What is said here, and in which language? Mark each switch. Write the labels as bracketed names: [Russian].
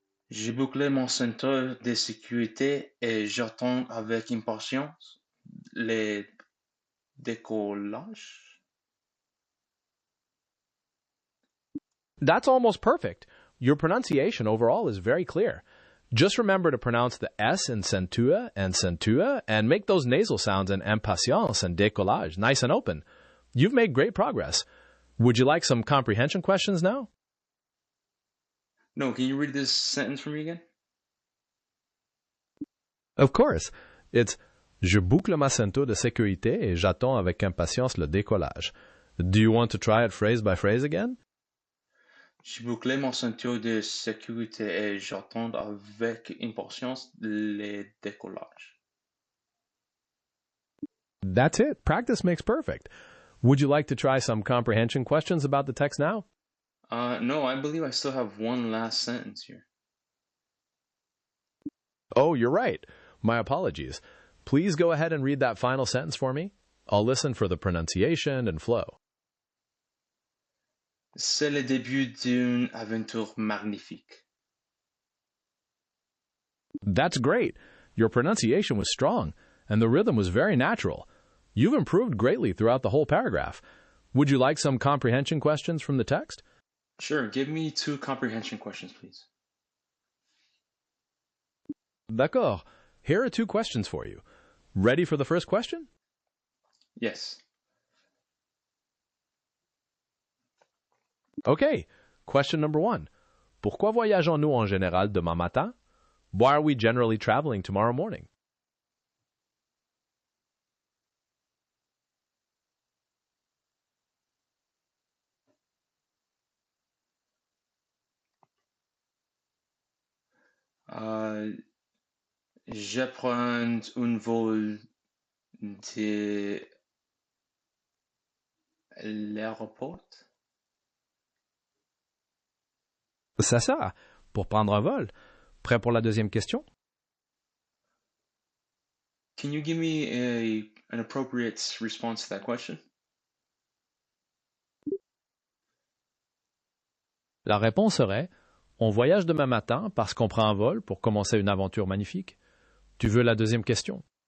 [French] J'ai bouclé mon ceinture de sécurité et j'attends avec impatience les décollages. [English] That's almost perfect. Your pronunciation overall is very clear. Just remember to pronounce the S in ceinture and make those nasal sounds in impatience and décollage nice and open. You've made great progress. Would you like some comprehension questions now? No, can you read this sentence for me again? Of course. [French] It's Je boucle ma ceinture de sécurité et j'attends avec impatience le décollage. [English] Do you want to try it phrase by phrase again? [French] J'ai bouclé mon ceinture de sécurité et j'attends avec impatience le décollage. [English] That's it. Practice makes perfect. Would you like to try some comprehension questions about the text now? No, I believe I still have one last sentence here. Oh, you're right. My apologies. Please go ahead and read that final sentence for me. I'll listen for the pronunciation and flow. [French] C'est le début d'une aventure magnifique. [English] That's great. Your pronunciation was strong, and the rhythm was very natural. You've improved greatly throughout the whole paragraph. Would you like some comprehension questions from the text? Sure, give me 2 comprehension questions, please. [French] D'accord. [English] Here are 2 questions for you. Ready for the first question? Yes. Okay. Question number 1. [French] Pourquoi voyageons-nous en général demain matin? [English] Why are we generally traveling tomorrow morning? [French] Je prends un vol de l'aéroport. C'est ça. Pour prendre un vol. Prêt pour la deuxième question? [English] Can you give me an appropriate response to that question? [French] La réponse serait on voyage demain matin parce qu'on prend un vol pour commencer une aventure magnifique. Tu veux la deuxième question?